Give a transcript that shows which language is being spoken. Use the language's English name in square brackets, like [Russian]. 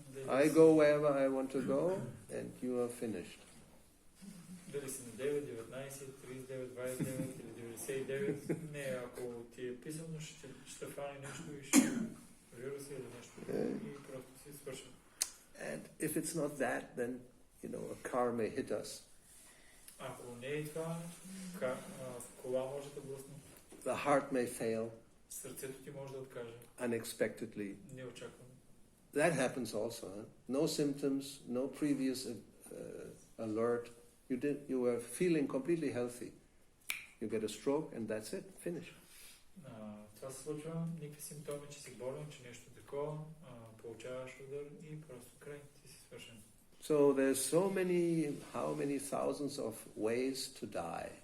[English] I go wherever I want to go and you are finished. [Bulgarian] Дали си на 9, 19, 39, 29 или 99, не, ако ти е писано, ще фане нещо и ще вирус или нещо и просто си свършва. [English] And if it's not that, then, a car may hit us. [Bulgarian] Ако не е това, кола може да блъсне. [English] The heart may fail. [Bulgarian] Сърцето ти може да откаже. [English] Unexpectedly. [Bulgarian] Неочаквано. [English] That happens also. No symptoms, no previous alert. You were feeling completely healthy. You get a stroke and that's it. Finish. [Bulgarian] Това се случва, никакви симптоми, че си болен, че нещо такова, получаваш удар и просто край, ти си свършен. [English] So there's how many thousands of ways to die.